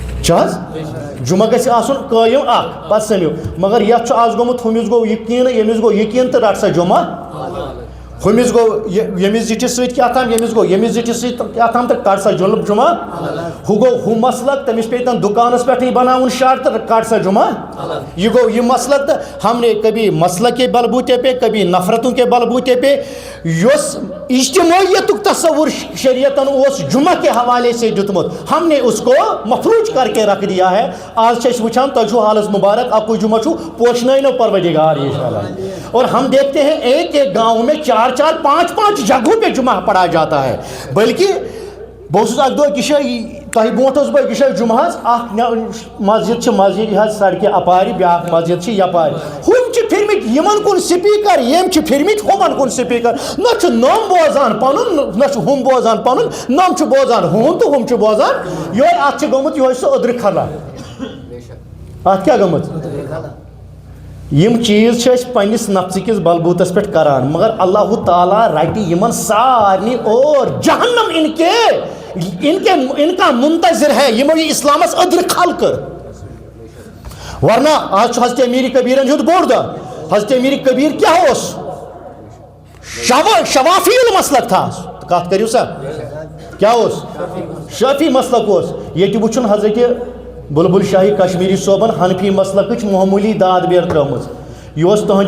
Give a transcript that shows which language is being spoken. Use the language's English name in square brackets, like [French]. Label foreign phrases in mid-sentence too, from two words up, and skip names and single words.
[Kashmiri] جمعہ گژھِ آسُن قٲیِم اکھ پتہٕ سٔمِو مگر یتھ چھُ آز گوٚمُت ہُمِس گوٚو یقیٖن ییٚمِس گوٚو یقیٖن تہٕ رٹ سا جمعہ ہُمِس گوٚو ییٚمِس زِٹھِس سۭتۍ کیٛاہ تام ییٚمِس گوٚو ییٚمِس زِٹھِس سۭتۍ کیٛاہ تام تہٕ کڑ سا جمعہ ہُہ گوٚو ہُہ مسلک تٔمِس پیٚیہِ تن دُکانس پٮ۪ٹھٕے بناوُن شڈ تہٕ کڑ سا جمعہ یہ گوٚو یہ مسلک تہٕ [Urdu] ہم نے کبھی مسلک کے بل بوتے پہ کبھی نفرتوں کے بل بوتے پہ [Kashmiri] یس اجتماعیتُک تصور شریعتن اوس [Urdu] جمعہ کے حوالے سے [Kashmiri] دیُتمُت [Urdu] ہم نے اس کو مفروض کر کے رکھ دیا ہے [Kashmiri] آج چھِ أسۍ وٕچھان تۄہہِ چھُو حالس مبارک اکُے جمعہ چھُ پوشنٲینو پروردگار انشاءاللہ [Urdu] اور ہم دیکھتے ہیں ایک ایک گاؤں میں 4-4 5-5 جگہوں پہ جمعہ پڑھا جاتا ہے بلکہ [Kashmiri] بہٕ اوسُس اکھ دۄہ یہِ چھِ تۄہہِ برونٛٹھ اوسُس بہٕ یہِ چھِ جمعہس اکھ مسجد چھِ مسجد حظ سڑکہِ اپارِ بیٛاکھ مسجد چھِ یپارِ ہُم چھِ پھِرمٕتۍ یِمن کُن سپیٖکر یِم چھِ پھِرمٕتۍ ہُمن کُن سپیٖکر نہ چھُ نوٚم بوزان پنُن نہ چھُ ہُم بوزان پنُن نوٚم چھُ بوزان ہُہُنٛد تہٕ ہُم چھِ بوزان یہوے اتھ چھِ گوٚمُت یہوے سُہ أدرٕ خلا اتھ کیٛاہ گوٚمُت یم چیز چھِ أسۍ پننس نفژٕ کِس بلبوٗتس پٮ۪ٹھ کران مگر اللہ تعالیٰ رٹہِ یمن سارنٕے اور جہنم [Urdu] ان کا منتظر ہے [Kashmiri] یمو یہ اسلامس أدرٕ کھل کٔر ورنہ آج چھُ حضرت امیر کبیرن ہُنٛد بوٚڑ دۄہ حضرت امیر کبیر کیٛاہ اوس شوافی المسلک تھا کتھ کٔرِو سا کیٛاہ اوس شافی مسلک اوس ییٚتہِ وٕچھُن حضرت بلبل شاہی کشمیری صوبن حنفی مسلکٕچ معموٗلی داد بیر ترٲومٕژ یہِ اوس تُہنٛدِ